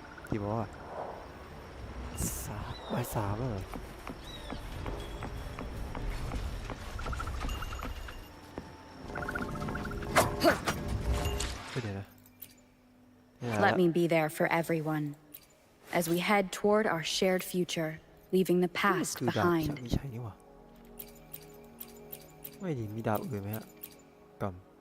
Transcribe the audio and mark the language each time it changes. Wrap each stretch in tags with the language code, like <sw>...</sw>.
<th>กี่โมงอ่ะบ่ายสามแล้วเหรอเดี๋ยวนะ</th> <en>Let me be there for everyone as we head toward our shared future, leaving the past</en> <th>คือดาบ</th> <en>behind.</en> <th>ไม่ใช่นี่หว่าไม่ดีมีดาบอื่นไหมฮะกำ</th>